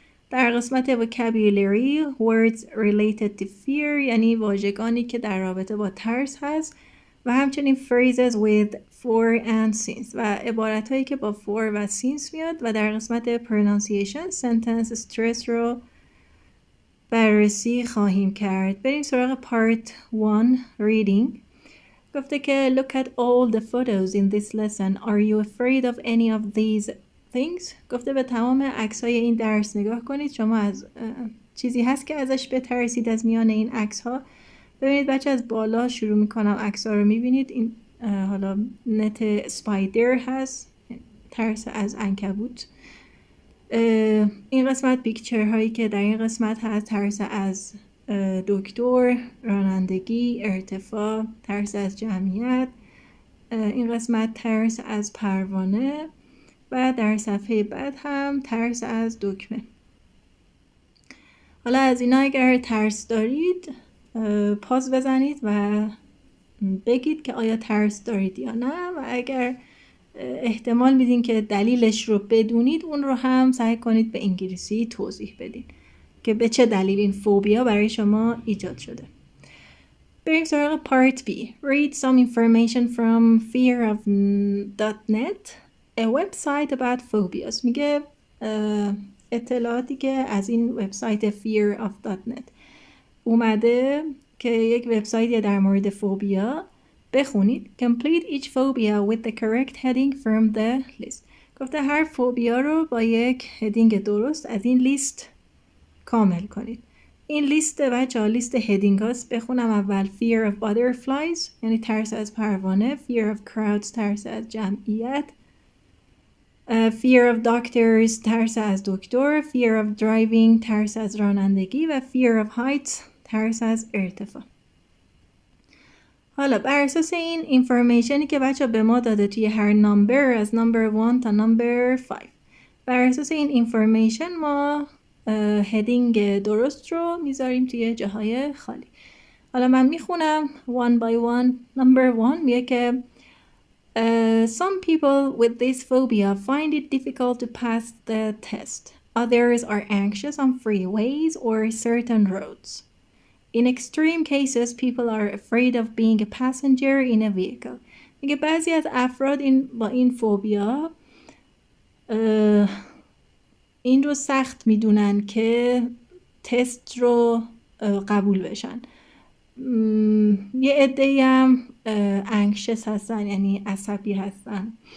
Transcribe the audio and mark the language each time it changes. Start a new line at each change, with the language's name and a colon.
Persian: در قسمت
English: vocabulary words related to fear
Persian: یعنی واژگانی که در رابطه با ترس هست و همچنین
English: phrases with for and since
Persian: و عبارت هایی که با for و since میاد و در قسمت pronunciation
English: sentence stress
Persian: رو بررسی خواهیم کرد. بریم سراغ
English: part 1 reading.
Persian: گفته که
English: look at all the photos in this lesson. Are you afraid of any of these things?
Persian: گفته به تمام عکس‌های این درس نگاه کنید. شما از چیزی هست که ازش بترسید از میان این عکس‌ها؟ ببینید بچه از بالا شروع میکنم عکس‌ها رو میبینید. این حالا نت اسپایدر هست، ترس از عنکبوت. این قسمت پیکچر هایی که در این قسمت هست ترس از دکتر، رانندگی، ارتفاع، ترس از جمعیت. این قسمت ترس از پروانه و در صفحه بعد هم ترس از دکمه. حالا از اینا اگر ترس دارید پاز بزنید و بگید که آیا ترس دارید یا نه و اگر احتمال میدین که دلیلش رو بدونید اون رو هم سعی کنید به انگلیسی توضیح بدین که به چه دلیل این فوبیا برای شما ایجاد شده. بریم سراغ part B.
English: Read some information from fearof.net, a website about phobias.
Persian: میگه اطلاعاتی که از این وبسایت fearof.net اومده که یک وبسایتی در مورد فوبیا بخونید.
English: Complete each phobia with the correct heading from the list.
Persian: گفته هر فوبیا رو با یک هدینگ درست از این لیست کامل کنید. این لیست بچه‌ها لیست هدینگ هاست. بخونم اول
English: fear of butterflies
Persian: یعنی ترس از پروانه،
English: fear of crowds
Persian: ترس از جمعیت،
English: fear of doctors
Persian: ترس از دکتر،
English: fear of driving
Persian: ترس از رانندگی و
English: fear of heights
Persian: ترس از ارتفاع. حالا بر اساس این اینفورمیشنی که بچه به ما داده توی هر نمبر از نمبر 1 تا نمبر 5 بر اساس این اینفورمیشن ما هدینگ درست رو میذاریم توی جاهای خالی. حالا من میخونم
English: one by one.
Persian: نمبر 1 میگه که
English: some people with this phobia find it difficult to pass the test. Others are anxious on freeways or certain roads. In extreme cases, people are afraid of being a passenger in a vehicle.
Persian: میگه بعضی از افراد با این فوبیا این رو سخت میدونن که تست رو قبول بشن. یه عده‌ای هم anxious هستن یعنی عصبی هستن.